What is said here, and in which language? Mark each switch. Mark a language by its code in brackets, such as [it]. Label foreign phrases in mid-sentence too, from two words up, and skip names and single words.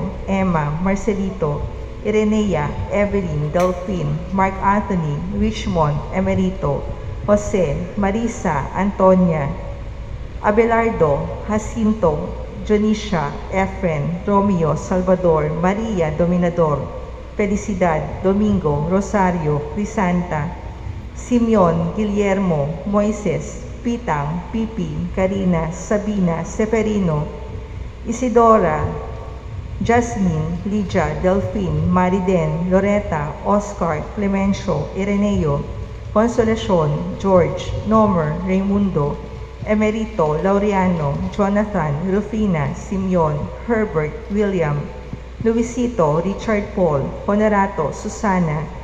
[tl] Emma, Marcelito, Irenea, Evelyn, Delphine, Mark Anthony, Richmond, Emerito, Jose, Marisa, Antonia, Abelardo, Jacinto, Jonisha, Efren, Romeo, Salvador, Maria, Dominador, Felicidad, Domingo, Rosario, Crisanta, Simeon, Guillermo, Moises, Pitang, Pipi, Karina, Sabina, Seferino, Isidora, Jasmine, Lydia, Delphine, Mariden, Loretta, Oscar, Clemencio, Ireneo, Consolacion, George, Nomer, Raimundo, Emerito, Laureano, Jonathan, Rufina, Simeon, Herbert, William, Luisito, Richard Paul, Honorato, Susana,